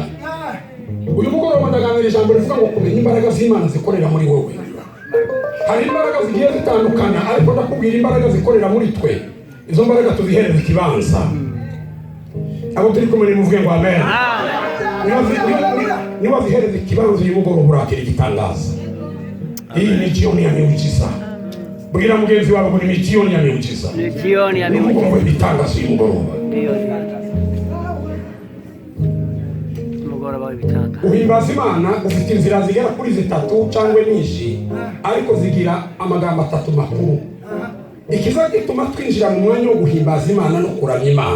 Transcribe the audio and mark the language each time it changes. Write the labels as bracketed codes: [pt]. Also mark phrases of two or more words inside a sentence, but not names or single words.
[rw] Uyu mugoroba ndaganira ijambo rivuga ngo kumenya imbaraga z'Imana zikorera muri wowe. Hari imbaraga zigiye zitandukana ariko ndakubwira imbaraga zikorera muri twe. Izo mbaraga tuzihereza ikibanza. Abo turi kumwe nimuvuge ngo amen. Niba zihereza ikibanza uyu mugoroba urakira igitangaza. [sw] Hii ni jioni ya miujiza. [rw] Bwira mugenzi wako ngo [sw] ni jioni ya miujiza. Ni jioni ya miujiza. [rw] Mugoroba ibitangaza uyu mugoroba. Ndio. Mugoroba w'ibitanga. Uhimbaza Imana ufite inzira zigera kuri zitatu cyangwa nyinshi ariko zigira amagambo atatu makuru. Ikiza gituma twinjira mu mwanya wo guhimbaza Imana no kuramya Imana.